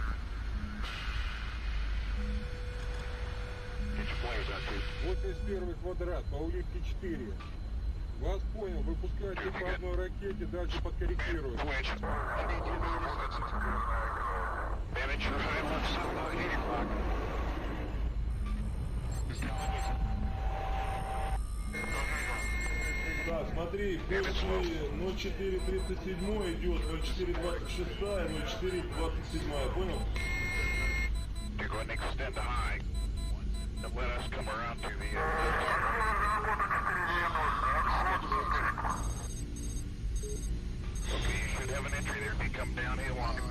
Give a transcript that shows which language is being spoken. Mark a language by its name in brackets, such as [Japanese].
[English] Get your players out, dude. [Russian] 81 квадрат, по улитке 4. Вас понял, выпускайте по одной ракете, дальше подкорректируем. [English] Twitch. I need you to be defensive. Bandit, you're high left side about 8 o'clock. [Russian] Да, смотри, первый 0437 идет, 0426, 0427, понял? [English] You're going to extend the high. And let us come around to the Okay, you should have an entry there. If you come downhill on it.